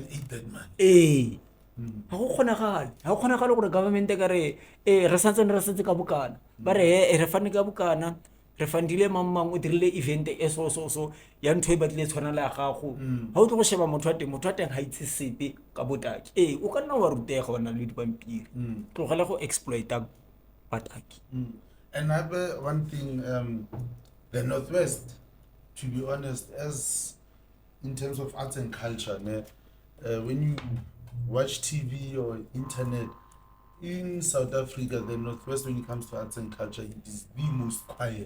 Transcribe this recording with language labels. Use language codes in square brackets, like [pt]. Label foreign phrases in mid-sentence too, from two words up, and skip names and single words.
[tn] ha go khona gale gore government ka re re santse ka bokana ba re re fane ka bokana re fandile mamang o dirile event e so ya ntho e batlile tshwana la gago ha o tlo go sheba motho a teng ha itse sepe ka botaki o ka nna wa rutega bona le dipampiri tlogela go exploita bataki. [en] Another one thing, the Northwest, to be honest, as in terms of arts and culture, when you watch TV or internet, in South Africa, the Northwest, when it comes to arts and culture, it is the most quiet.